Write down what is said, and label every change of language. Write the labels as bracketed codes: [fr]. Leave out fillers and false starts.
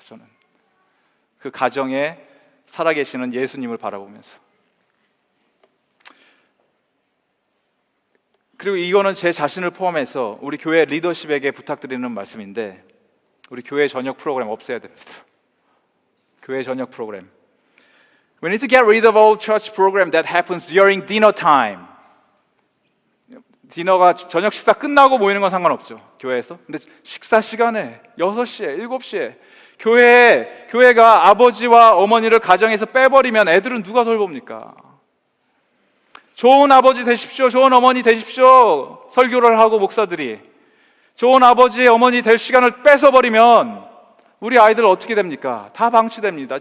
[ko] 저는 그 가정에 살아계시는 예수님을 바라보면서. 그리고 이거는 제 자신을 포함해서 우리 교회 리더십에게 부탁드리는 말씀인데, 우리 교회 저녁 프로그램 없애야 됩니다. 교회 저녁 프로그램. [en] We need to get rid of all church program that happens during dinner time. [ko] 디너가 저녁 식사 끝나고 모이는 건 상관없죠, 교회에서. 근데 식사 시간에 6시에 7시에 교회가 아버지와 어머니를 가정에서 빼버리면 애들은 누가 돌봅니까? 좋은 아버지 되십시오, 좋은 어머니 되십시오, 설교를 하고 목사들이 좋은 아버지, 어머니 될 시간을 뺏어버리면 우리 아이들 어떻게 됩니까? 다 방치됩니다.